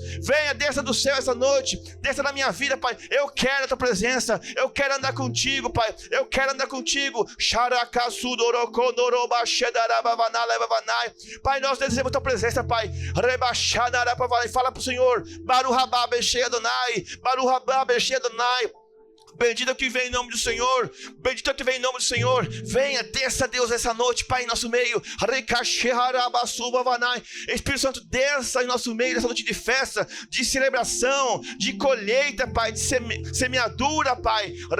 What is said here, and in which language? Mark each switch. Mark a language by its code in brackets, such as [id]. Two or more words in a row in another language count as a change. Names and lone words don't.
[pt] Venha, desça do céu essa noite. Desça na minha vida, Pai. Eu quero a Tua presença. Eu quero andar contigo, Pai. Eu quero andar contigo. Pai, nós desejamos a Tua presença, Pai. Fala pro Senhor. [he] ברוך הבא בשם אדני ברוך הבא בשם אדני. [pt] Bendito que vem em nome do Senhor. Bendito que vem em nome do Senhor. Venha, desça, Deus, essa noite, Pai, em nosso meio. Espírito Santo, desça em nosso meio nessa noite de festa, de celebração, de colheita, Pai, de semeadura, Pai.